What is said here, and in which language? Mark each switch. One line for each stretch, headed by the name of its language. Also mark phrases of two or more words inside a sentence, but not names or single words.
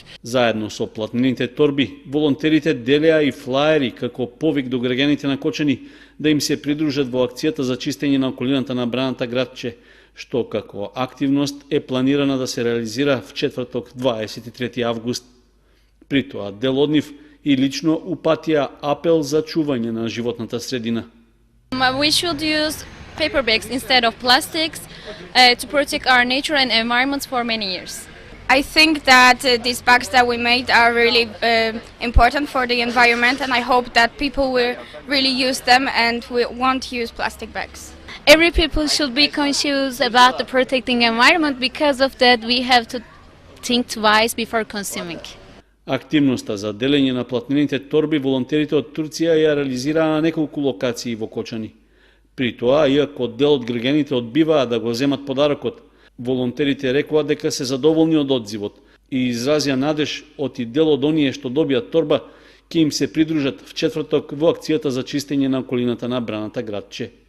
Macedonian: Заедно со платнените торби, волонтерите делеа и флаери како повик до граѓаните на Кочани да им се придружат во акцијата за чистење на околината на браната градче, што како активност е планирана да се реализира в четврток 23 август. При тоа дел од нив и лично упатија апел за чување на животната средина.
English: We should use paper bags instead of plastics to protect our nature and environment for many years. I think that these bags that we made are really important for the environment, and I hope that people will really use them and won't use plastic bags. Every people should be conscious about the protecting environment. Because of that, we have to think twice before consuming.
Macedonian: Активноста за делење на платнените торби волонтерите од Турција ја реализираа на неколку локации во Кочани. При тоа, иако дел од граѓаните одбиваа да го земат подарокот, волонтерите рекоа дека се задоволни од одзивот и изразија надеж од и дел од оние што добијат торба ќе им се придружат в четврток во акцијата за чистење на околината на браната градче.